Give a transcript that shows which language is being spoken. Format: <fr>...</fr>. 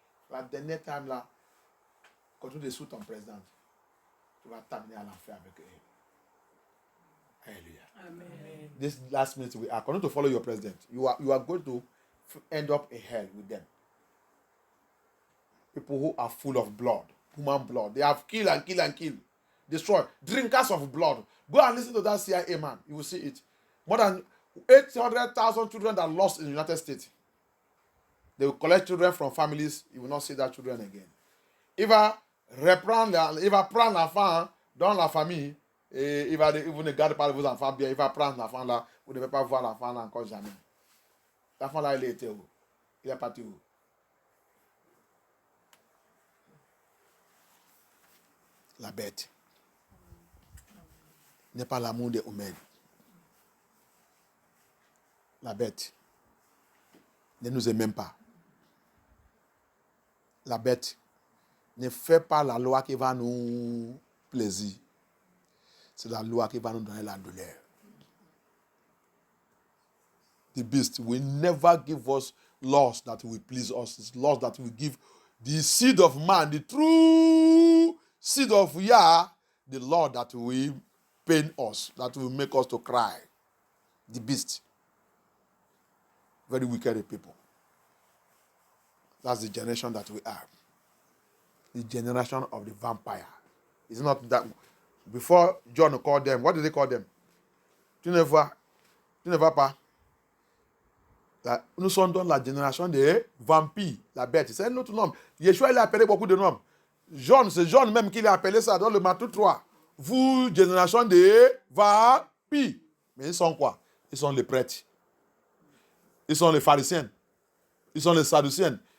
<fr>La dernière time là, quand tu dessous ton président, tu vas t'amener à l'enfer avec eux. Hallelujah. Amen.</fr> <en>This last minute we are going to follow your president. You are going to end up in hell with them. People who are full of blood, human blood. They have killed and killed and killed. Destroy. Drinkers of blood. Go and listen to that CIA man. You will see it. More than 800,000 children that lost in the United States. They will collect children from families. You will not see that children again.</en> <fr>Il va prendre l'enfant dans la famille et vous ne gardez pas vos enfants bien. Il va prendre l'enfant là. Vous ne devez pas voir l'enfant là encore jamais. L'enfant là, il était où? Il est parti où? La bête n'est pas l'amour des humains. La bête ne nous aime même pas. La bête ne fait pas la loi qui va nous plaisir. C'est la loi qui va nous donner la douleur.</fr> <en>The beast will never give us laws that will please us. It's laws that will give the seed of man, the true seed of Yah, the Lord that will pain us, that will make us to cry. The beast. Very wicked people. That's the generation that we are. The generation of the vampire. It's not that. Before John called them, what did they call them?</en> <fr>Tu ne vois pas. Nous sommes dans la génération des vampires, la bête. C'est un autre nom. Yeshua, il a appelé beaucoup de noms. John, c'est John même qui l'a appelé ça dans le Matthieu 3. Vous, génération des vampires. Mais ils sont quoi? Ils sont les prêtres. Ils sont les pharisiens. Ils sont les sadduciens.</fr>